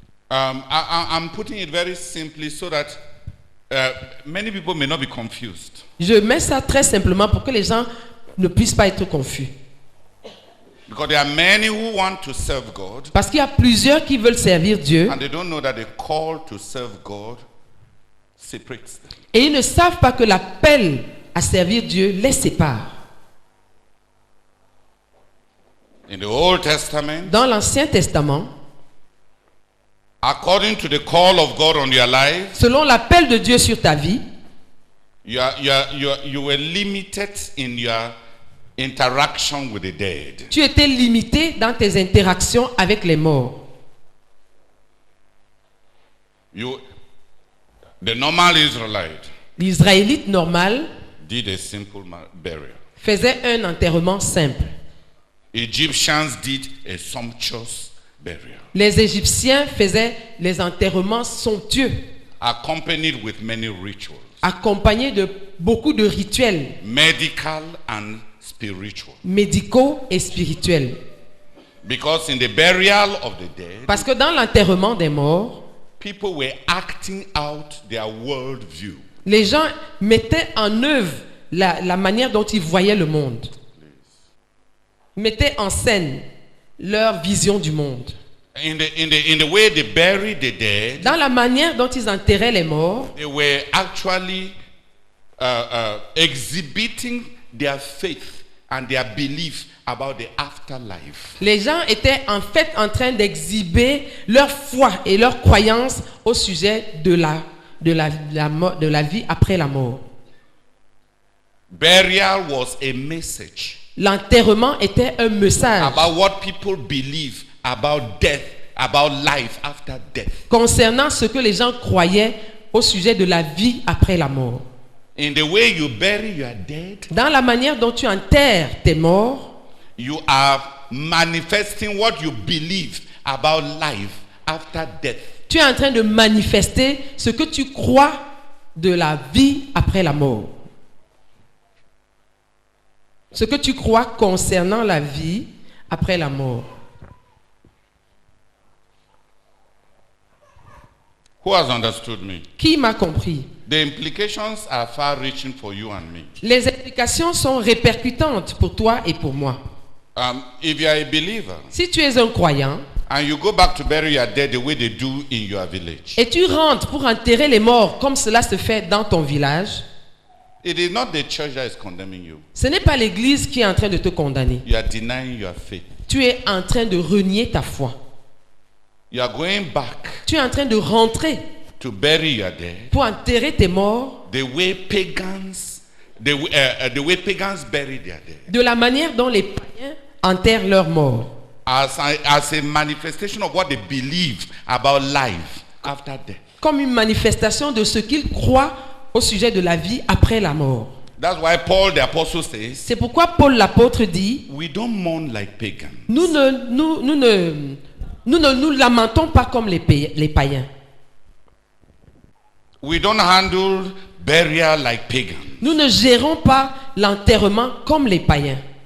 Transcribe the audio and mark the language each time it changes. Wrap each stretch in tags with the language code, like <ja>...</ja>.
<en>I'm putting it very simply so that many people may not be confused.</en> <fr>Je mets ça très simplement pour que les gens ne puissent pas être confus.</fr> <en>Because there are many who want to serve God,</en> <fr>Parce qu'il y a plusieurs qui veulent servir Dieu</fr> <en>and they don't know that the call to serve God separates them.</en> <fr>et ils ne savent pas que l'appel à servir Dieu les sépare.</fr> <en>In the Old Testament,</en> <fr>Dans l'Ancien Testament,</fr> <en>according to the call of God on your life,</en> <fr>selon l'appel de Dieu sur ta vie,</fr> <en>you were limited in your interaction with the dead.</en> <fr>tu étais limité dans tes interactions avec les morts.</fr> <en>The normal Israelite</en> <fr>L'Israélite normal</fr> <en>did a simple burial.</en> <fr>faisait un enterrement simple.</fr> <en>Egyptians did a sumptuous burial,</en> <fr>Les Égyptiens faisaient les enterrements somptueux,</fr> <en>accompanied with many rituals,</en> <fr>accompagnés de beaucoup de rituels</fr> <en>medical and spiritual.</en> <fr>médicaux et spirituels.</fr> <en>Because in the burial of the dead,</en> <fr>Parce que dans l'enterrement des morts,</fr> <en>people were acting out their world view.</en> <fr>les gens mettaient en œuvre la manière dont ils voyaient le monde. Mettaient en scène leur vision du monde.</fr> <en>In the way they buried the dead,</en> <fr>Dans la manière dont ils enterraient les morts,</fr> <en>they were actually exhibiting their faith and their belief about the afterlife.</en> <fr>les gens étaient en fait en train d'exhiber leur foi et leur croyance au sujet de la vie après la mort.</fr> <en>Burial was a message</en> <fr>L'enterrement était un message</fr> <en>about what people believe about death, about life after death.</en> <fr>concernant ce que les gens croyaient au sujet de la vie après la mort.</fr> <en>In the way you bury your dead,</en> <fr>dans la manière dont tu enterres tes morts,</fr> <en>you are manifesting what you believe about life after death.</en> <fr>tu es en train de manifester ce que tu crois de la vie après la mort. Ce que tu crois concernant la vie après la mort.</fr> <en>Who has understood me?</en> <fr>Qui m'a compris?</fr> <en>The implications are far-reaching for you and me.</en> <fr>Les implications sont répercutantes pour toi et pour moi.</fr> <en>If you are a believer,</en> <fr>Si tu es un croyant</fr> <en>and you go back to bury your dead the way they do in your village,</en> <fr>et tu rentres pour enterrer les morts comme cela se fait dans ton village,</fr> <en>it is not the church that is condemning you.</en> <fr>ce n'est pas l'église qui est en train de te condamner.</fr> <en>You are denying your faith.</en> <fr>Tu es en train de renier ta foi.</fr> <en>You are going back</en> <fr>Tu es en train de rentrer</fr> <en>to bury your dead</en> <fr>pour enterrer tes morts</fr> <en>the way pagans, the way pagans bury their dead,</en> <fr>de la manière dont les païens enterrent leurs morts.</fr> <en>as a manifestation of what they believe about life after death.</en> <fr>Comme une manifestation de ce qu'ils croient au sujet de la vie après la mort.</fr> <en>That's why Paul the apostle says,</en> <fr>C'est pourquoi Paul l'apôtre dit,</fr> <en>we don't mourn like pagans.</en> <fr>nous ne nous lamentons pas comme les païens.</fr> <en>We don't handle burial like pagans.</en> <fr>Nous ne gérons pas l'enterrement comme les païens.</fr>